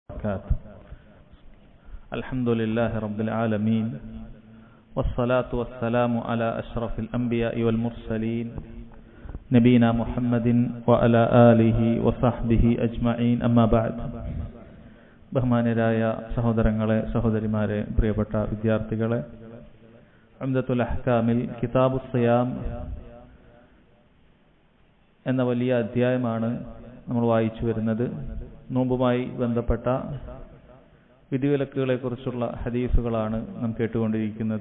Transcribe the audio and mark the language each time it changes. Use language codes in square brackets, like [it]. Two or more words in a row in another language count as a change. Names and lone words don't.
[ar] وبركاته. الحمد لله رب العالمين والصلاة والسلام على أشرف الأنبياء والمرسلين نبينا محمد وعلى آله وصحبه أجمعين أما بعد. [ml] ബഹുമാനരായ സഹോദരങ്ങളെ, സഹോദരിമാരെ, പ്രിയപ്പെട്ട വിദ്യാർത്ഥികളെ, ഉംദത്തുൽ അഹ്കാമിൽ കിതാബുസ് സിയാം എന്ന വലിയ അധ്യായമാണ് നമ്മൾ വായിച്ചു വരുന്നത്. നോമ്പുമായി ബന്ധപ്പെട്ട വിധിവിലക്കുകളെ കുറിച്ചുള്ള ഹദീസുകളാണ് നാം കേട്ടുകൊണ്ടിരിക്കുന്നത്.